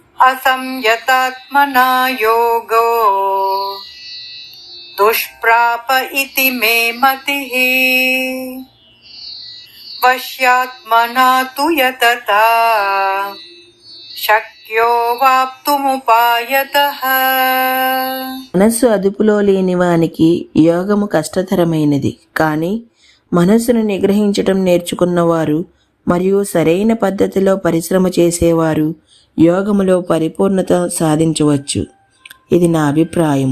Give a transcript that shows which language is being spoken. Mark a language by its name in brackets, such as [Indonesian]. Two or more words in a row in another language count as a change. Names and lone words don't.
[Sanskrit] असंयतात्मना योगो दुष्प्राप इति मे मतिः वश्यात्मना तु यतता शक्यो वाप्तुमुपायतः. [Telugu] మనస్సు అదుపులో లేని వానికి యోగము కష్టతరమైనది. కానీ మనస్సును నిగ్రహించటం నేర్చుకున్నవారు మరియు సరైన పద్ధతిలో పరిశ్రమ చేసేవారు యోగములో పరిపూర్ణత సాధించవచ్చు. ఇది నా అభిప్రాయము.